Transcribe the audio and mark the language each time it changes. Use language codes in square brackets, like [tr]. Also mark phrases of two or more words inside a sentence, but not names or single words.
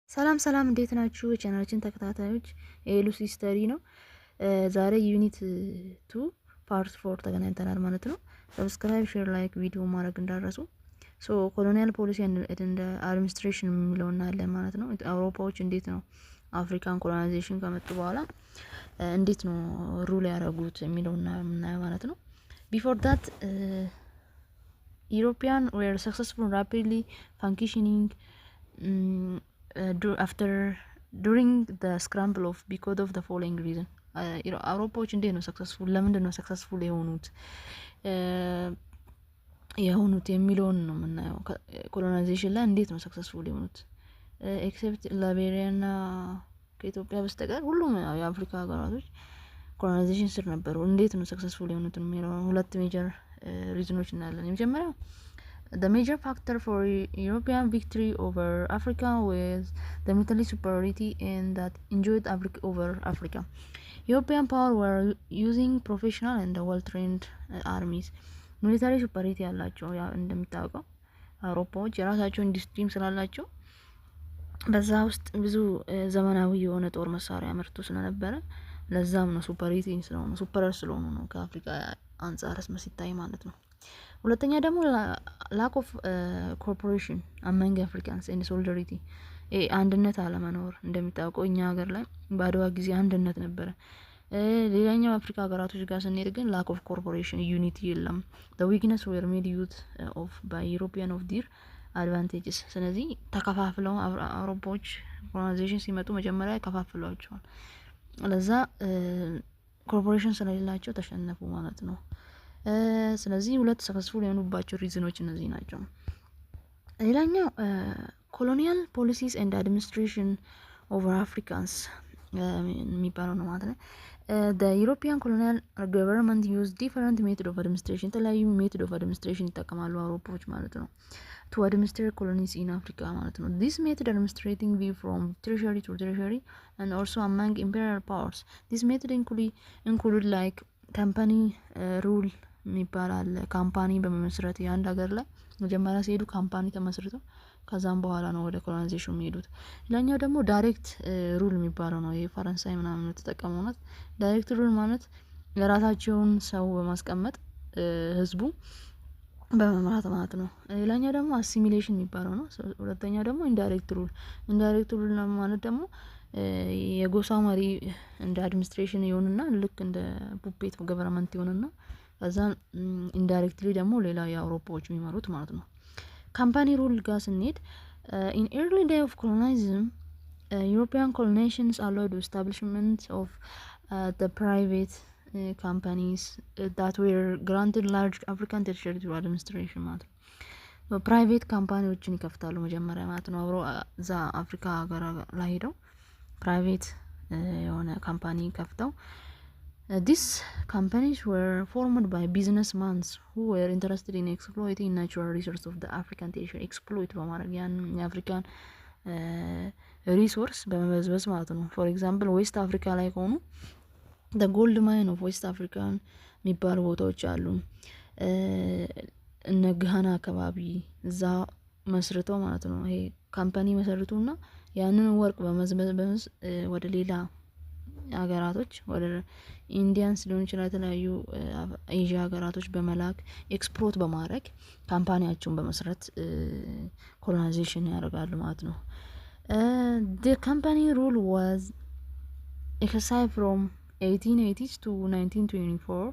[am] ሰላም እንዴት ናችሁ? ቻናላችን ተከታታዮች የሉሲ ስተዲ ነው። ዛሬ ዩኒት 2 ፓርት 4 ተገናኝተናል ማለት ነው። [en] subscribe, share, like video [am] ማድረግ እንዳረሱ። [en] colonial policy [am] እንደ አድሚኒስትሬሽን የሚለው እናያለን ማለት ነው። አውሮፓዎች እንዴት ነው አፍሪካን ኮሎናይዜሽን ከመጡ በኋላ እንዴት ነው ሩል ያደረጉት የሚለውና የምናየው ማለት ነው። [en] before that European were successful rapidly functioning during the scramble of because of the following reason [am] አውሮፓዎች እንዴት ነው ሰክሰስፉል ለምንድን ነው [en] ሰክሰስፉል [am] የሆኑት የሚለውን ነው የምናየው። ኮሎናይዜሽን ላይ እንዴት ነው ሰክሰስፉል የሆኑት ኤክሴፕት ላይቤሪያና ከኢትዮጵያ በስተቀር ሁሉም የአፍሪካ ሀገራቶች ኮሎናይዜሽን ስር ነበሩ። እንዴት ነው ሰክሰስፉል የሆኑት የሚለው ሁለት ሜጀር ሪዝኖች እናያለን። የመጀመሪያው [en] the major factor for European victory over Africa [am] was the military superiority and that enjoyed over Africa. [en] European power were using professional and well-trained armies. military superiority [am] ያላቸው ያ እንደምታውቀው አውሮፓዎች የራሳቸው ኢንዱስትሪም ስላላቸው በዛ ውስጥ ብዙ ዘመናዊ የሆነ ጦር መሳሪያ ምርቱ ስለነበረ ለዛም ነው ሱፐሪቲ ስለሆነ ሱፐረር ስለሆኑ ነው ከአፍሪካ አንጻርስ መስይታይ ማለት ነው። ሁለተኛ ደግሞ [en] lack of cooperation among Africans and solidarity [am] አንድነት አለመኖር እንደሚታወቀው እኛ ሀገር ላይ በአድዋ ጊዜ አንድነት ነበረ። ሌላኛው አፍሪካ ሀገራቶች ጋር ስንሄድ ግን [en] lack of cooperation unity [am] የለም። [en] the weakness were made use of by European of their advantages [am] ስለዚህ ተከፋፍለው አውሮፓዎች ኮሎናይዜሽን ሲመጡ መጀመሪያ ከፋፍለዋቸዋል። ለዛ ኮርፖሬሽን ስለሌላቸው ተሸነፉ ማለት ነው። ስለዚህ ሁለት ሰክሰስፉል የሆኑባቸው ሪዝኖች እነዚህ ናቸው። ሌላኛው [en] colonial policies and administration over Africans [am] የሚባለው ነው ማለት ነው። [en] the European colonial government used different method of administration [am] የተለያዩ [en] method of administration [am] ይጠቀማሉ አውሮፓዎች ማለት ነው [en] to administer colonies in Africa [am] ማለት ነው። [en] this method administrating view from treasury to treasury and also among imperial powers. this method include like company rule [am] የሚባላል ካምፓኒ በመመስረት የአንድ ሀገር ላይ መጀመሪያ ሲሄዱ ካምፓኒ ተመስርተው ከዛም በኋላ ነው ወደ ኮሎናይዜሽን የሚሄዱት። ሌላኛው ደግሞ [en] direct rule [am] የሚባለው ነው። የፈረንሳይ ምናምን ተጠቀሙት። [en] direct rule [am] ማለት የራሳቸውን ሰው በማስቀመጥ ህዝቡ በመምራት ማለት ነው። ሌላኛው ደግሞ አሲሚሌሽን የሚባለው ነው። ሁለተኛው ደግሞ [en] indirect rule [am] ማለት ደግሞ የጎሳ መሪ እንደ አድሚኒስትሬሽን ይሆንና ልክ እንደ [en] puppet government [am] ይሆንና ከዛ ኢንዳይሬክትሊ ደግሞ ሌላ የአውሮፓዎች የሚመሩት ማለት ነው። [en] company rule [am] ጋር ስንሄድ [en] in early day of colonialism European colonizations allowed the establishment of the private companies that were granted large African territory to administration [am] ማለት ነው። ፕራይቬት ካምፓኒዎችን ይከፍታሉ መጀመሪያ ማለት ነው። አብሮ እዛ አፍሪካ ሀገር ላይ ሄደው ፕራይቬት የሆነ ካምፓኒ ከፍተው [en] these companies were formed by businessmen who were interested in exploiting natural resources of the African territory. [am] exploit በማድረግ ያን የአፍሪካን ሪሶርስ በመበዝበዝ ማለት ነው። [en] for example [am] ዌስት አፍሪካ ላይ ከሆኑ [en] the gold mine of West African [am] የሚባሉ ቦታዎች አሉ። እነ ጋና አካባቢ እዛ መስርተው ማለት ነው። ይሄ ካምፓኒ መስርቱና ያንን ወርቅ በመዝበዝ ወደ ሌላ ሀገራቶች ወደ ኢንዲያንስ ሊሆን ይችላል የተለያዩ ኤዥያ ሀገራቶች በመላክ ኤክስፖርት በማድረግ ካምፓኒያቸውን በመስረት ኮሎናይዜሽን ያደርጋሉ ማለት ነው። [en] the company rule was exercised from 1880s to 1924.